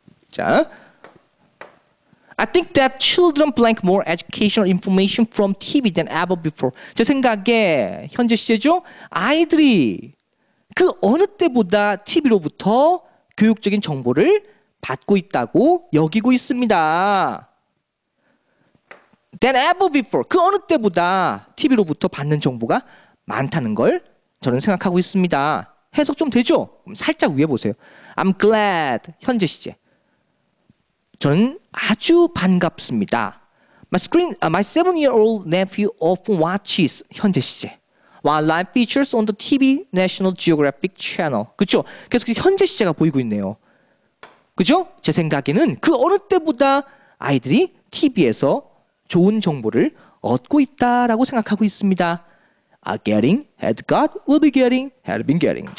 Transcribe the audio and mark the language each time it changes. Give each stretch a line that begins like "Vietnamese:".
English: 자, I think that children blank more educational information from TV than ever before.
Korean: 제 생각에 현재 시제죠. 아이들이 그 어느 때보다 TV로부터 교육적인 정보를 받고 있다고 여기고 있습니다.
English: Than ever before.
Korean: 그 어느 때보다 TV로부터 받는 정보가 많다는 걸 저는 생각하고 있습니다. 해석 좀 되죠? 그럼 살짝 위에 보세요.
English: I'm glad.
Korean: 현재 시제. 저는 아주 반갑습니다.
English: My 7-year-old nephew often watches.
Korean: 현재 시제.
English: While live features on the TV National Geographic Channel. 그렇죠?
Korean: 계속 현재 시제가 보이고 있네요. 그죠? 제 생각에는 그 어느 때보다 아이들이 TV에서 좋은 정보를 얻고 있다라고 생각하고 있습니다.
English: Are getting, had got, will be getting, had been getting.